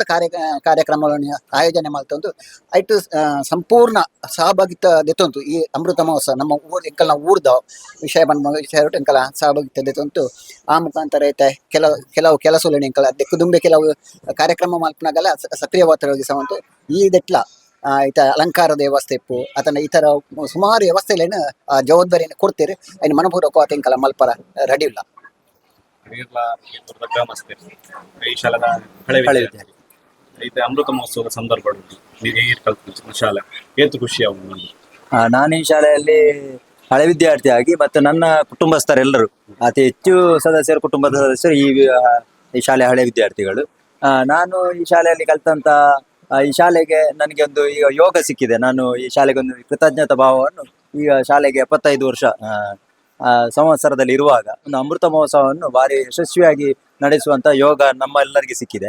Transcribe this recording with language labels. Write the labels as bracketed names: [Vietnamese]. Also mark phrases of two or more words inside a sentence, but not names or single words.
[Tulu] ಕಾರ್ಯಕ್ರಮಗಳನ್ನು ಆಯೋಜನೆ ಮಾಡ್ತಂತು ಐಟು ಸಂಪೂರ್ಣ ಸಹಭಾಗಿತ್ವ ದೆತ್ತಂತು ಈ ಅಮೃತ ಮಹೋತ್ಸವ ನಮ್ಮ ಊರು ಎಂಕಲ್ನ ಊರ್ದ ವಿಷಯ ಬಂದ ವಿಷಯ ಎಂಕಲ ಸಹಭಾಗಿತ್ವ ದೆತ್ತಂತು ಆ ಮುಖಾಂತರ ಐತೆ ಕೆಲವು ಕೆಲಸಗಳು ಎಂಕಲ ದೆಕ್ಕುದುಂಬೆ ಕೆಲವು ಕಾರ್ಯಕ್ರಮ ಮಲ್ಪನಾಗಲ್ಲ ಸಕ್ರಿಯವಾಗಿ ಸವಂತು ಈ ದೆಟ್ಲ ಈತ ಅಲಂಕಾರದ ವ್ಯವಸ್ಥೆ ಇಪ್ಪು ಅಥವಾ ಈ ತರ ಸುಮಾರು ವ್ಯವಸ್ಥೆಗಳೇನು ಜವಾಬ್ದಾರಿಯನ್ನು ಕೊಡ್ತೀರಿ അതിന് ಮನಪೂರ್ವಕ ಎಂಕಲ ಮಲ್ಪರ ರೆಡಿ ಇಲ್ಲ ಈ ಶಾಲೆದ ಹಳೆ ವಿದ್ಯಾರ್ಥಿ ಐತೆ ಅಮೃತ ಮಹೋತ್ಸವದ ಸಂದರ್ಭ ಶಾಲೆ ಏತು ಖುಷಿ ಆಗುವುದು. [Kannada] ನಾನು ಈ ಶಾಲೆಯಲ್ಲಿ ಹಳೆ ವಿದ್ಯಾರ್ಥಿಯಾಗಿ ಮತ್ತು ನನ್ನ ಕುಟುಂಬಸ್ಥರೆಲ್ಲರೂ ಅತಿ ಹೆಚ್ಚು ಸದಸ್ಯರು ಕುಟುಂಬದ ಸದಸ್ಯರು ಈ ಶಾಲೆ ಹಳೆ ವಿದ್ಯಾರ್ಥಿಗಳು. ನಾನು ಈ ಶಾಲೆಯಲ್ಲಿ ಕಲಿತಂತ ಈ ಶಾಲೆಗೆ ನನಗೆ ಒಂದು ಈಗ ಯೋಗ ಸಿಕ್ಕಿದೆ. ನಾನು ಈ ಶಾಲೆಗೆ ಒಂದು ಕೃತಜ್ಞತಾ ಭಾವವನ್ನು ಈಗ ಶಾಲೆಗೆ 75 ವರ್ಷ ಸಂವತ್ಸರದಲ್ಲಿ ಇರುವಾಗ ಒಂದು ಅಮೃತ ಮಹೋತ್ಸವವನ್ನು ಭಾರಿ ಯಶಸ್ವಿಯಾಗಿ ನಡೆಸುವಂತ ಯೋಗ ನಮ್ಮ ಎಲ್ಲರಿಗೆ ಸಿಕ್ಕಿದೆ.